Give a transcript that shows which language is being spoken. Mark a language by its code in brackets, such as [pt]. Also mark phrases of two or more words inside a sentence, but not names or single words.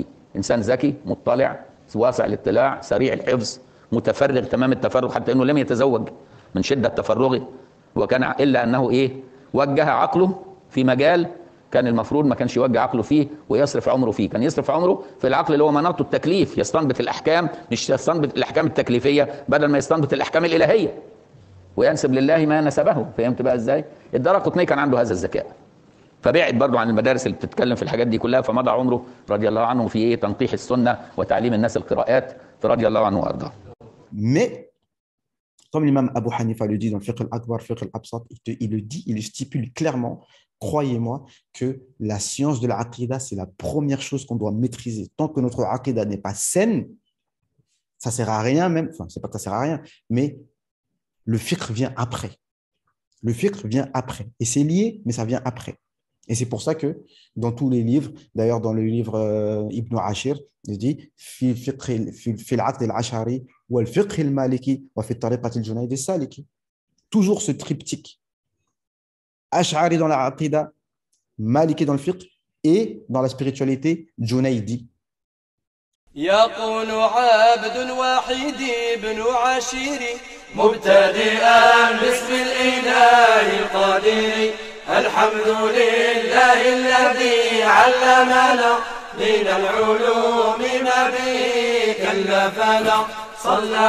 [ar] إنسان ذكي مطلع واسع الاطلاع سريع الحفظ متفرغ تمام التفرغ، حتى أنه لم يتزوج من شدة تفرغه، وكان إلا أنه وجه عقله في مجال كان المفروض ما كانش يوجه عقله فيه ويصرف عمره فيه، كان يصرف عمره في العقل اللي هو مناطه التكليف، يستنبط الأحكام، مش يستنبط الأحكام التكليفية بدل ما يستنبط الأحكام الإلهية وينسب لله ما نسبه. فهمت بقى إزاي؟ الدارقطني كان عنده هذا الذكاء، فبعد برضو عن المدارس اللي بتتكلم في الحاجات دي كلها، فمضى عمره رضي الله عنه في تنقيح السنة وتعليم الناس القراءات، فرضي الله عنه وارضاه. [fr] Mais Comme l'imam Abu Hanifa le dit dans le Fiqh al-Akbar, Fiqh al-Absat, il le dit, il le stipule clairement, croyez-moi, que la science de la aqida, c'est la première chose qu'on doit maîtriser. Tant que notre aqida n'est pas saine, ça ne sert à rien même, enfin, c'est pas que ça ne sert à rien, mais le fiqh vient après. Le fiqh vient après. Et c'est lié, mais ça vient après. Et c'est pour ça que dans tous les livres, d'ailleurs dans le livre Ibn Ashir, il dit [ar] في العقد الأشعري والفقه المالكي وفي طريقة الجنيد السالك. [fr] Toujours ce triptyque. Ash'ari dans la aqida, maliki dans le fiqh et dans la spiritualité, Junaydi. [ar] يقول عبد واحد بن عشير مبتدئا باسم الإله القدير الحمد لله الذي علمنا من العلوم ما به كلفنا صلى